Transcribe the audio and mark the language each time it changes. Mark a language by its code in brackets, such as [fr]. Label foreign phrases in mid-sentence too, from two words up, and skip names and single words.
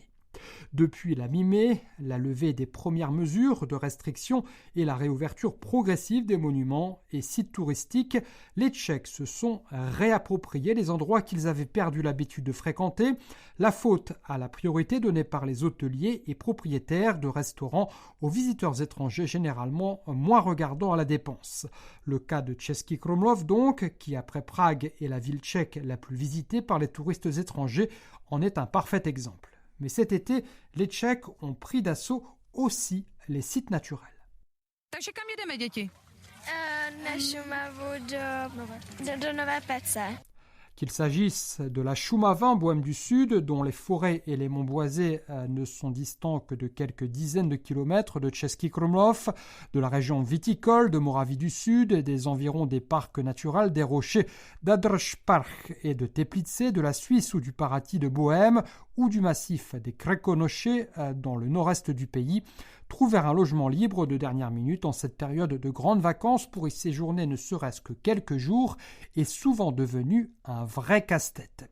[fr] Depuis la mi-mai, la levée des premières mesures de restriction et la réouverture progressive des monuments et sites touristiques, les Tchèques se sont réappropriés les endroits qu'ils avaient perdu l'habitude de fréquenter, la faute à la priorité donnée par les hôteliers et propriétaires de restaurants aux visiteurs étrangers généralement moins regardants à la dépense. Le cas de Český Krumlov donc, qui après Prague est la ville tchèque la plus visitée par les touristes étrangers, en est un parfait exemple. Mais cet été, les Tchèques ont pris d'assaut aussi les sites naturels. [cs] Takže kam jedeme, děti? Na Šumavu do Nové Pece. [fr] Qu'il s'agisse de la Šumava en Bohême du Sud, dont les forêts et les monts boisés ne sont distants que de quelques dizaines de kilomètres de Český Krumlov, de la région viticole de Moravie du Sud, des environs des parcs naturels des rochers d'Adrž Park et de Teplice, de la Suisse ou du Paraty de Bohême, ou du massif des Krkonoše dans le nord-est du pays, trouver un logement libre de dernière minute en cette période de grandes vacances pour y séjourner ne serait-ce que quelques jours est souvent devenu un vrai casse-tête.